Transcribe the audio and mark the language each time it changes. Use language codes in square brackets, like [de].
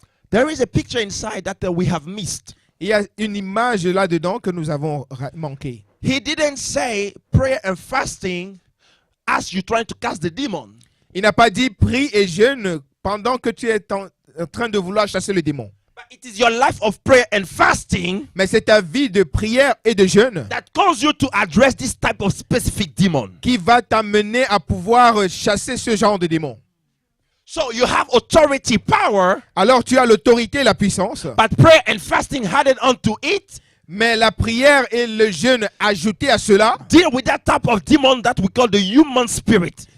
[en] There is a picture inside that we have missed. [fr] Il y a une image là-dedans que nous avons manqué. [en] He didn't say prayer and fasting as you trying to cast the demon. [fr] Il n'a pas dit prie et jeûne pendant que tu es en train de vouloir chasser le démon. [en] But it is your life of prayer and fasting [fr] Mais c'est ta vie de prière et de jeûne [en] that calls you to address this type of specific demon. [fr] qui va t'amener à pouvoir chasser ce genre de démon. [en] So you have authority, power, [fr] Alors tu as l'autorité et la puissance, [en] but prayer and fasting added onto it [fr] mais la prière et le jeûne ajoutés à cela [en] deal with that type of demon that we call the human spirit.